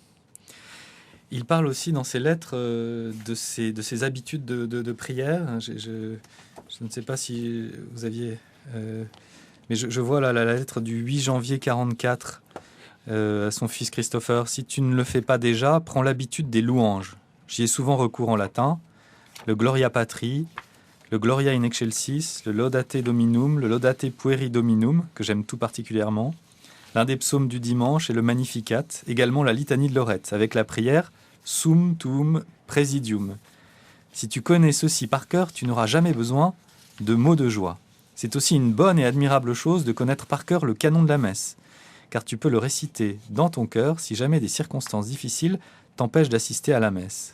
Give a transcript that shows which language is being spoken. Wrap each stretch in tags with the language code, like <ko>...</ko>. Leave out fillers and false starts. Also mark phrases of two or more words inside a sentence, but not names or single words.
<fr>Il parle aussi dans ses lettres de ses habitudes de prière. Je ne sais pas si vous aviez... mais je vois là, la lettre du 8 janvier 44 à son fils Christopher. « Si tu ne le fais pas déjà, prends l'habitude des louanges. J'y ai souvent recours en latin. Le Gloria Patri, le Gloria in Excelsis, le Laudate Dominum, le Laudate Pueri Dominum, que j'aime tout particulièrement, l'un des psaumes du dimanche et le Magnificat, également la litanie de Lorette, avec la prière Sum Tuum Presidium. Si tu connais ceci par cœur, tu n'auras jamais besoin de mots de joie. C'est aussi une bonne et admirable chose de connaître par cœur le canon de la messe, car tu peux le réciter dans ton cœur si jamais des circonstances difficiles t'empêchent d'assister à la messe.</fr>